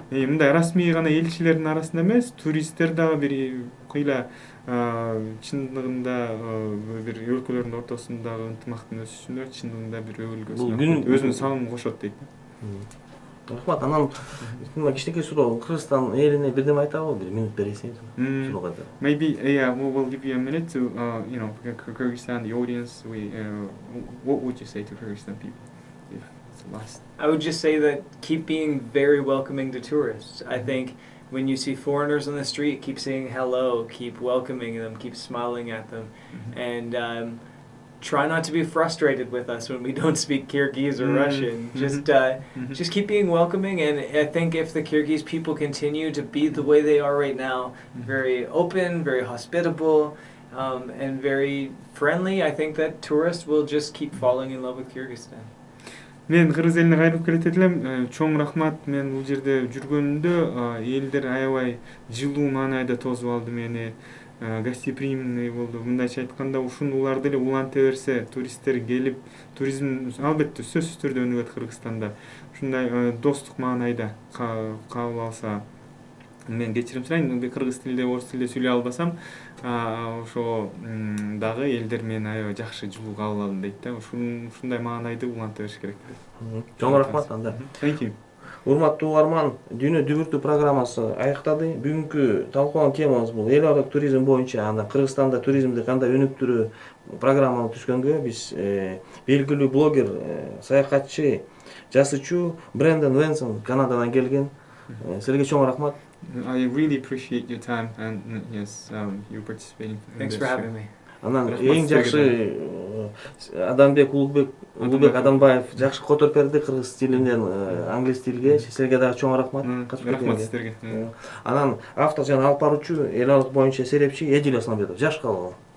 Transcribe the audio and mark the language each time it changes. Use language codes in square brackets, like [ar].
[ky] Мындай расмий гана элчилердин арасында эмес, туристтер дагы бир кыйла чындыгында бир өлкөлөрдүн ортосундагы ынтымактын өсүшүнө чындыгында бир өбөлгөсүнө өзүнүн салымын кошот дейт. Рахмат. Анан кичинекей суроо, Кыргызстан элине бирдеме айтабы? Бир минут бересиңиз. [en] Maybe we will give you a minute to Kyrgyzstan, the audience. What would you say to Kyrgyzstan people? It's the last. I would just say that keep being very welcoming to tourists. I think when you see foreigners on the street, keep saying hello, keep welcoming them, keep smiling at them, and try not to be frustrated with us when we don't speak Kyrgyz or Russian. Just keep being welcoming, and I think if the Kyrgyz people continue to be the way they are right now, very open, very hospitable, and very friendly, I think that tourists will just keep falling in love with Kyrgyzstan. [ky] Мен кыргыз элине кайрылып келет элем. Чоң рахмат. Мен бул жерде жүргөнүмдө элдер аябай жылуу маанайда тосуп алды мени. Гостеприимный болду. Мындайча айтканда, ушунуларды эле уланта берсе, туристтер келип, туризм албетте сөзсүз түрдө өнүгөт Кыргызстанда. Ушундай достук маанайда кабыл алса, мен кечирим сурайын, кыргыз тилинде, орус тилинде сүйлөй албасам, ошо дагы элдер мени аябай жакшы жылуу кабыл алды дейт да. Ушундай маанайды уланта бериш керек дейт. Чоң рахмат анда. [en] Thank you. [ky] Урматтуу угарман, Дүйнө дүбүртү программасы аяктады. Бүгүнкү талкууланган темабыз бул эл аралык туризм боюнча, анда Кыргызстанда туризмди кандай өнүктүрүү программаны түзгөнгө биз белгилүү блогер, саякатчы, жасычуу Брэндон Венсон Канададан келген. Силерге чоң рахмат. [en] I really appreciate your time and yes, you participating. Thanks for having me. [ky] Анан эң жакшы Адамбек Улубек Адамбаев жакшы которуп берди кыргыз тилинен англис тилге. Силерге дагы чоң рахмат. Рахмат силерге. Анан автор жана алып баруучу эл аралык боюнча серепчи Эдил Асламбетов жаш калган.